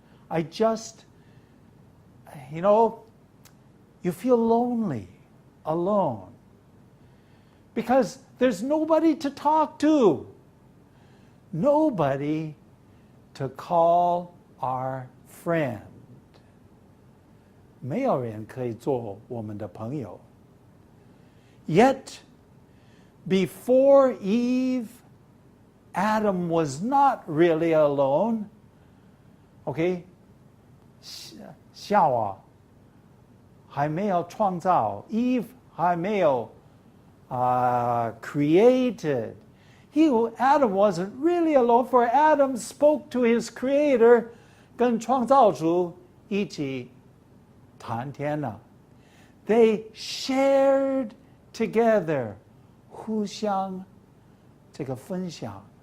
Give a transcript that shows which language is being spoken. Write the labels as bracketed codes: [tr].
[en] I just, you feel lonely, alone. Because there's nobody to talk to. Nobody to call our friend. [zh] 没有人可以做我们的朋友. [en] Yet, before Eve, Adam was not really alone. Okay? [zh] 夏娃还没有创造 Eve 还没有 [en] created. Adam wasn't really alone, for Adam spoke to his creator, [zh] 跟创造主一起谈天了. [en] They shared together, [zh] 互相这个分享.